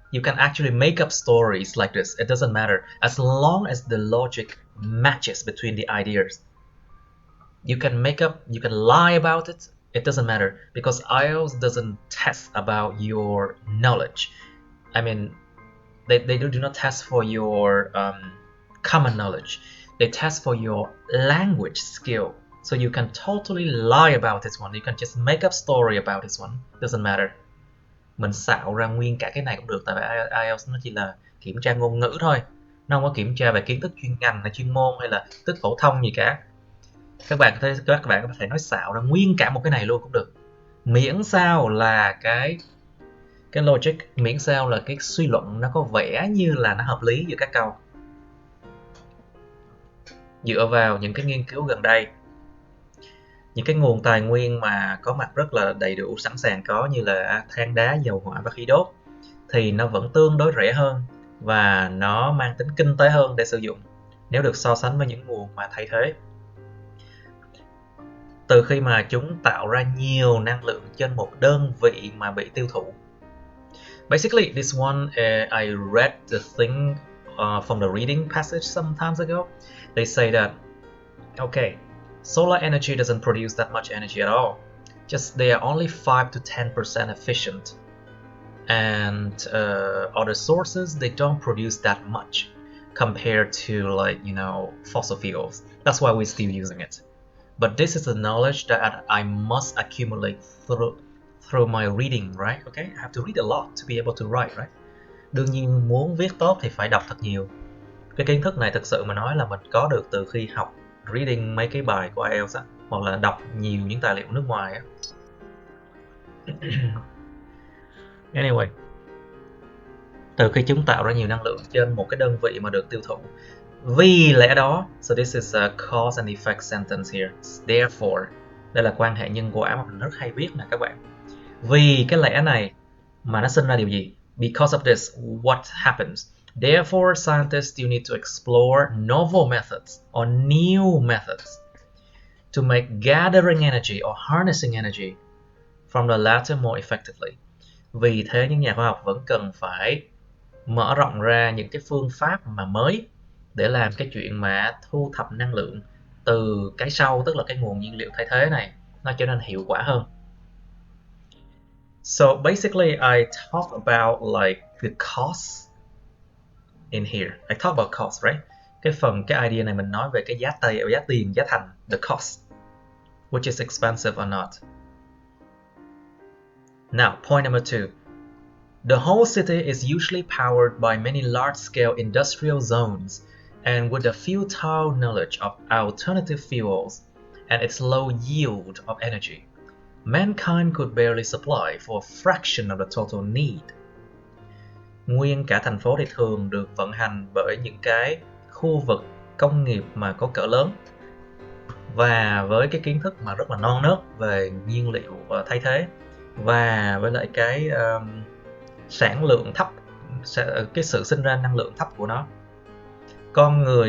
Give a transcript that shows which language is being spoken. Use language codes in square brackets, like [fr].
[en] You can actually make up stories like this. It doesn't matter as long as the logic matches between the ideas. You can make up, you can lie about it. It doesn't matter because IELTS doesn't test about your knowledge. I mean, they do not test for your common knowledge. They test for your language skill. So you can totally lie about this one. You can just make up story about this one. Doesn't matter. [vi] Mình xạo ra nguyên cả cái này cũng được, tại vì IELTS nó chỉ là kiểm tra ngôn ngữ thôi, nó không có kiểm tra về kiến thức chuyên ngành hay chuyên môn hay là thức phổ thông gì cả. Các bạn có thể nói xạo ra nguyên cả một cái này luôn cũng được, miễn sao là cái logic, miễn sao là cái suy luận nó có vẻ như là nó hợp lý giữa các câu. Dựa vào những cái nghiên cứu gần đây, những cái nguồn tài nguyên mà có mặt rất là đầy đủ, sẵn sàng có, như là than đá, dầu hỏa và khí đốt, thì nó vẫn tương đối rẻ hơn và nó mang tính kinh tế hơn để sử dụng nếu được so sánh với những nguồn mà thay thế. Từ khi mà chúng tạo ra nhiều năng lượng trên một đơn vị mà bị tiêu thụ. [en] Basically, this one, I read the thing from the reading passage some times ago. They say that, okay, solar energy doesn't produce that much energy at all. Just they are only 5 to 10% efficient. And other sources, they don't produce that much compared to, like, you know, fossil fuels. That's why we're still using it. But this is the knowledge that I must accumulate through my reading, right? Okay, I have to read a lot to be able to write, right? [vi] Đương nhiên muốn viết tốt thì phải đọc thật nhiều. Cái kiến thức này thực sự mà nói là mình có được từ khi học reading mấy cái bài của IELTS á, hoặc là đọc nhiều những tài liệu nước ngoài á. Anyway, từ khi chúng tạo ra nhiều năng lượng trên một cái đơn vị mà được tiêu thụ. Vì lẽ đó, [en] so this is a cause and effect sentence here. [vi] Therefore, đây là quan hệ nhân quả mà mình rất hay viết nè các bạn. Vì cái lẽ này mà nó sinh ra điều gì? [en] Because of this, what happens? Therefore, scientists still need to explore novel methods or new methods to make gathering energy or harnessing energy from the latter more effectively. [vi] Vì thế, những nhà khoa học vẫn cần phải mở rộng ra những cái phương pháp mà mới để làm cái chuyện mà thu thập năng lượng từ cái sau, tức là cái nguồn nhiên liệu thay thế này, nó trở nên hiệu quả hơn. [en] So basically, I talk about like the cost in here. I talk about cost, right? [vi] Cái idea này mình nói về cái giá tiền, giá thành, [en] the cost, which is expensive or not. Now, point number 2. The whole city is usually powered by many large-scale industrial zones, and with the futile knowledge of alternative fuels and its low yield of energy, mankind could barely supply for a fraction of the total need. [vi] Nguyên cả thành phố thì thường được vận hành bởi những cái khu vực công nghiệp mà có cỡ lớn, và với cái kiến thức mà rất là non nớt về nhiên liệu thay thế, và với lại cái sản lượng thấp, cái sự sinh ra năng lượng thấp của nó, con